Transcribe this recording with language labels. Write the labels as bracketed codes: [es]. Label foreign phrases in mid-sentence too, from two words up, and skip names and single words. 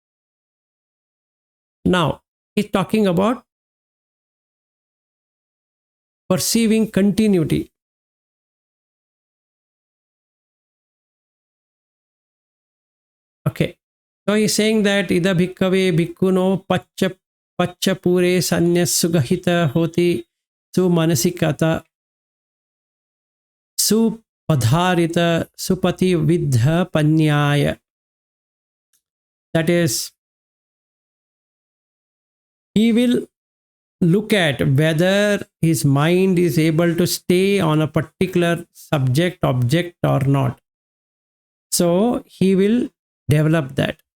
[en] Now, he's talking about perceiving continuity. Okay. So he's saying that [pi] ida bhikkave bhikkhuno paccha pure sanyas sugahita hoti su manasikata su padharita supati vidha panyaya. [en] That is, he will look at whether his mind is able to stay on a particular subject, object or not. So he will develop that.